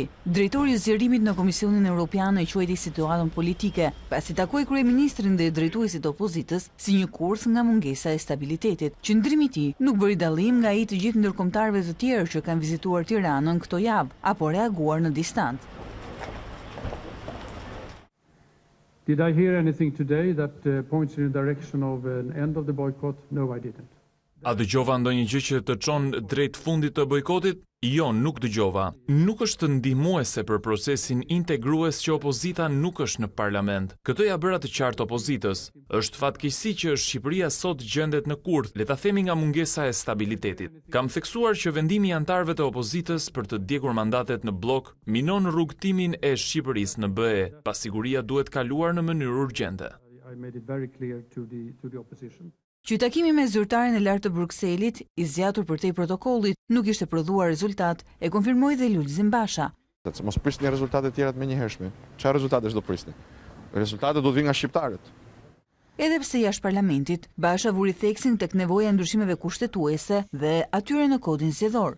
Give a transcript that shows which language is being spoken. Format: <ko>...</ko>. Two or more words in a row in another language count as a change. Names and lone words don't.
<sq>Drejtori i zgjerimit në Komisionin Evropian e quajti situatën politike, pasi takoi kryeministrin dhe drejtuesit e opozitës si një kurth nga mungesa e stabilitetit. Qëndrimi i tij nuk bëri dallim nga ai të gjithë ndërkombëtarëve të tjerë që kanë vizituar Tiranën këto javë apo reaguar në distancë.</sq> <en>Did I hear anything today that points in the direction of an end of the boycott? No, I didn't.</en> <sq>A dëgjova ndonjë gjë që të çon drejt fundit të bojkotit? Jo, nuk dëgjova. Nuk është ndihmuese për procesin integrues që opozita nuk është në parlament. Këtë ja bëra të qartë opozitës. Është fatkeqësi që Shqipëria sot gjendet në kurth, le ta themi nga mungesa e stabilitetit. Kam theksuar që vendimi i antarëve të opozitës për të djegur mandatet në blok minon rrugtimin e Shqipërisë në BE. Pasiguria duhet kaluar në mënyrë urgjente.</sq> <en>I made it very clear to the opposition.</en> <sq>Që takimi me zyrtarin e lartë të Brukselit, i zgjatur përtej protokollit, nuk ishte prodhuar rezultat, e konfirmoi dhe Lulzim Basha. Mos prisni rezultate tjera të menjëhershme. Çfarë rezultate do prisni? Rezultatet do të vinë nga shqiptarët. Edhe pse jashtë parlamentit, Basha vuri theksin tek nevoja e ndryshimeve kushtetuese dhe atyre në kodin zgjedhor.</sq>